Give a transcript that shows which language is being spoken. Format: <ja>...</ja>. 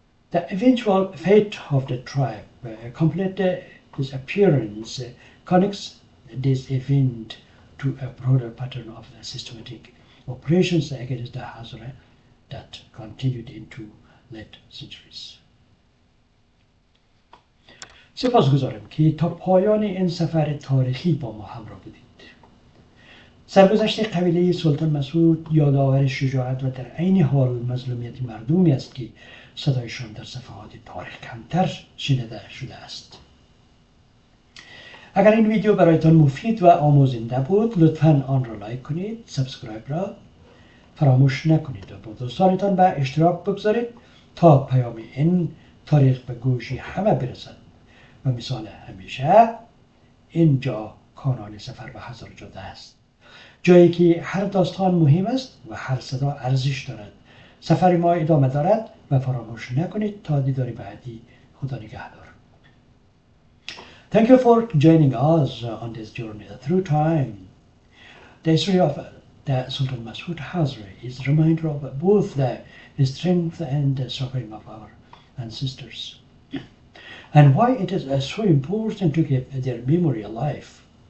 <en>The eventual fate of the tribe, complete disappearance, connects this event to a broader pattern of systematic operations against the Hazara that continued into late centuries.</en> <fa>سپاسگزارم که تا پایان این سفر تاریخی با ما همراه بودید. سرگذشت قبیله سلطان مسعود یادآور شجاعت و در عین حال مظلومیت مردمی است که صدایشان در صفحات تاریخ کمتر شنیده شده است. اگر این ویدیو برایتان مفید و آموزنده بود لطفاً آن را لایک کنید، سابسکرایب را فراموش نکنید و با دوستانتان به اشتراک بگذارید تا پیام این تاریخ به گوش همه برسد. و مثال همیشه اینجا کانال سفر به هزار جاده است، جایی که هر داستان مهم است و هر صدا ارزش دارد. سفر ما ادامه دارد و فراموش نکنید تا دیدار بعدی. خدا نگهدار.</fa> <en>Thank you for joining us on this journey through time. The history of the Sultan Mas'ud Hazara is a reminder of both the strength and the suffering of our ancestors, and why it is so important to keep their memory alive.</en>